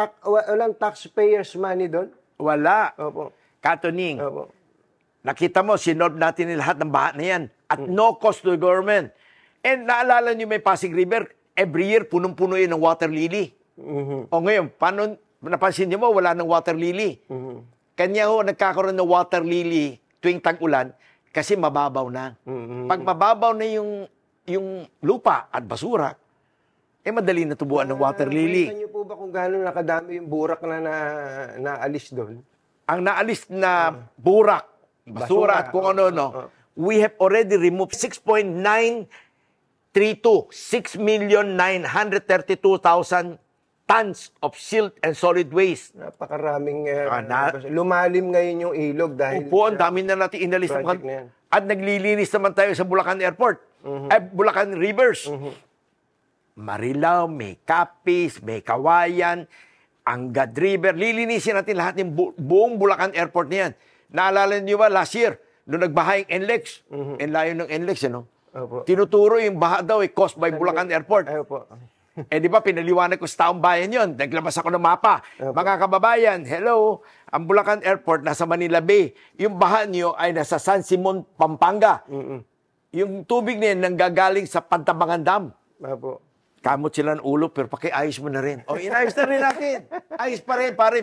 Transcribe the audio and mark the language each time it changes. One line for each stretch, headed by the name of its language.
Filipino: Walang taxpayers money doon? Wala. Opo. Katuning. Opo. Nakita mo, sinolve natin lahat ng baha na yan.
English: At no cost to the government.
Filipino: And naalala niyo may Pasig River,
English: every year,
Filipino: punong-puno yun ng water lily. O ngayon, paano, napansin niyo mo, wala ng water lily. Kanya ho, nagkakaroon ng water lily tuwing tag-ulan kasi mababaw na. Pag mababaw na yung lupa at basura, madali na tubuan ng water lily. Nakita niyo po ba kung gaano nakadami yung burak na naalis doon? Ang naalis na burak, basura at kung ano-ano,
English: we have already removed 6.932, 6,932,000 tons of silt and solid waste.
Filipino: Napakaraming lumalim ngayon yung ilog dahil ang dami na natin inalis na yan. At naglilinis naman tayo sa Bulacan Airport, Bulacan Rivers. Marilao, may Capiz, may Kawayan, Angat River. Lilinisin natin lahat ng buong Bulacan Airport na yan. Naalala niyo ba last year, nung nagbaha yung NLEX, en layo ng NLEX, Opo. Tinuturo yung baha daw caused by Bulacan Airport. Ay, opo. Di ba, pinaliwanag ko sa taong bayan yun. Naglabas ako ng mapa. Opo. Mga kababayan, hello, ang Bulacan Airport nasa Manila Bay. Yung baha nyo ay nasa San Simon, Pampanga. Yung tubig na yun nanggagaling sa Pantabangan Dam. Opo. Kamot sila ng ulo, pero pakiayos mo na rin. Inayos na rin natin. Ayos pa rin, pare.